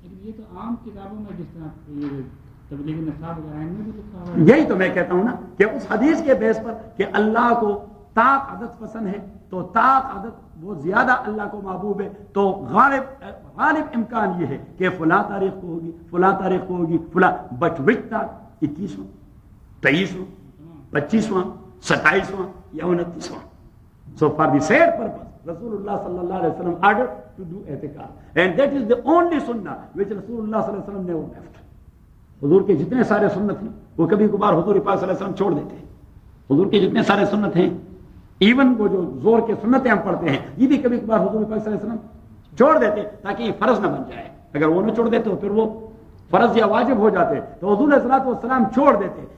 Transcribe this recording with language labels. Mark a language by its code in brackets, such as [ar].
[ur] یہ تو عام کتابوں میں جس طرح تبلیغ نصاب وغیرہ میں بھی لکھا ہوا ہے. یہی تو میں کہتا ہوں نا کہ اس حدیث کے بیس پر کہ اللہ کو طاق عدد پسند ہے تو طاق عدد وہ زیادہ اللہ کو محبوب ہے، تو غالب امکان یہ ہے کہ فلاں تاریخ کو ہوگی، فلاں تاریخ کو ہوگی، فلاں. [en] but which [ur] تاریخ 21واں 23واں 25واں 27واں یا 29واں. [en] So for the said purpose, Rasulullah sallallahu alaihi wasallam ordered to do i'tikaf, and that is the only sunnah which Rasulullah sallallahu alaihi wasallam never left. [ur] حضور کے جتنے سارے سنت ہیں وہ کبھی کبھار حضور پاک صلی اللہ علیہ وسلم چھوڑ دیتے ہیں. حضور کے جتنے سارے سنت ہیں، ایون وہ جو زور کے سنتیں ہم پڑھتے ہیں، یہ بھی کبھی کبھار حضور پاک صلی اللہ علیہ وسلم چھوڑ دیتے تاکہ یہ فرض نہ بن جائے. اگر وہ نہ چھوڑ دیتے تو پھر وہ فرض یا واجب ہو جاتے، تو حضور علیہ السلام چھوڑ دیتے.